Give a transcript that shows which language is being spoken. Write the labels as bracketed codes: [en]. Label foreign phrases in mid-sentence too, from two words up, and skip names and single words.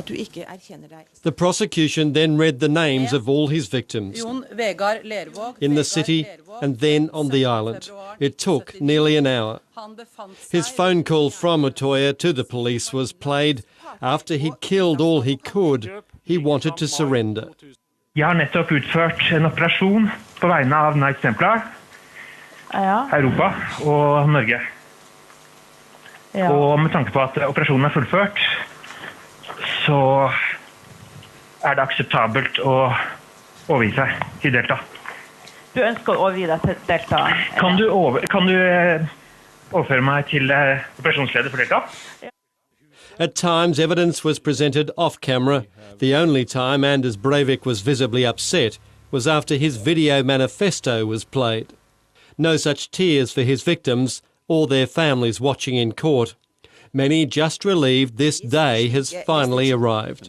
[en] The prosecution then read the names of all his victims in the city and then on the island. It took nearly an hour. His phone call from Utøya to the police was played. After he'd killed all he could, he wanted to surrender. [no] Jeg har nettopp utført en operasjon på vegne av Knights Templar, Europa og Norge. Og med tanke på at operasjonen fullført, så det akseptabelt å overgi seg til Delta. Du ønsker å overgi deg til Delta? Kan du overføre meg til operasjonsleder for Delta? [en] At times, evidence was presented off-camera. The only time Anders Breivik was visibly upset was after his video manifesto was played. No such tears for his victims or their families watching in court. Many just relieved this day has finally arrived.